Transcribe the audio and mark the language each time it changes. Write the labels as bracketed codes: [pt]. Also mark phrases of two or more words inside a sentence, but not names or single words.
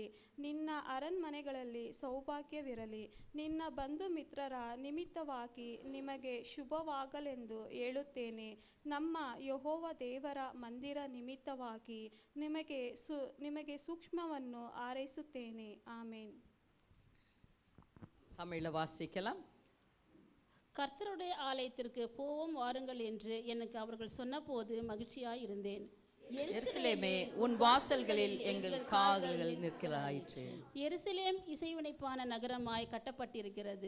[kn] ನಿನ್ನ ಅರಣ್ಮನೆಗಳಲ್ಲಿ ಸೌಭಾಗ್ಯವಿರಲಿ. ನಿನ್ನ ಬಂಧು ಮಿತ್ರರ ನಿಮಿತ್ತವಾಗಿ ನಿಮಗೆ ಶುಭವಾಗಲೆಂದು ಹೇಳುತ್ತೇನೆ. ನಮ್ಮ ಯೆಹೋವ ದೇವರ ಮಂದಿರ ನಿಮಿತ್ತವಾಗಿ ನಿಮಗೆ ಸೂಕ್ಷ್ಮವನ್ನು ಹಾರೈಸುತ್ತೇನೆ. ಆಮೇನ್. [ta] தமிழில் வாசிக்கலாம். கர்த்தருடைய ஆலயத்திற்கு போவோம் வாருங்கள் என்று எனக்கு அவர்கள் சொன்னபோது மகிழ்ச்சியாய் இருந்தேன். எருசலேமே, உன் வாசல்களில் எங்கள் கால்கள் நிற்கிறாயிற்று. எருசலேம் இசைவினைப்பான நகரமாய் கட்டப்பட்டிருக்கிறது.